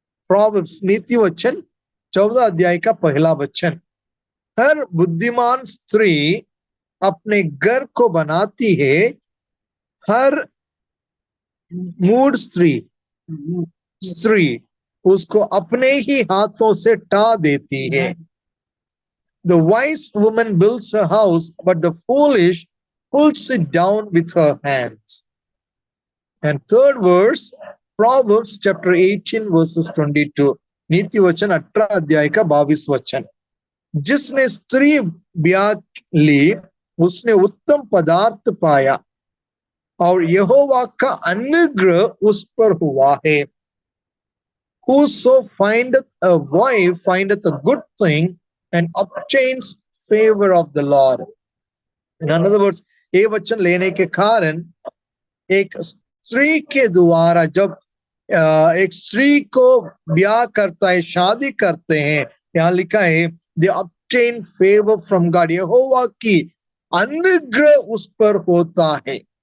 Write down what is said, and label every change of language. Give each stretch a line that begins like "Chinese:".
Hindi: Proverbs नीति वचन 14 अध्याय का पहला वचन, हर बुद्धिमान स्त्री अपने घर को बनाती है, हर मूढ़ स्त्री स्त्री उसको अपने ही हाथों से टा देती है।
English: The wise woman builds her house, but the foolish pulls it down with her hands। And third verse, Proverbs chapter 18 verses 22।
Hindi: नीति वचन 18 अध्याय का 22 वचन, जिसने स्त्री ब्याह ली उसने उत्तम पदार्थ पाया और यहोवा का अनुग्रह उस पर हुआ है।
English: Whoso findeth a wife findeth a good thing and obtains favor of the Lord। In other words,
Hindi: ये वचन लेने के कारण एक स्त्री के द्वारा जब एक स्त्री को ब्याह करता है, शादी करते हैं, यहाँ लिखा है
English: they obtain favor from God।
Hindi: यहोवा की अनुग्रह उस पर होता है।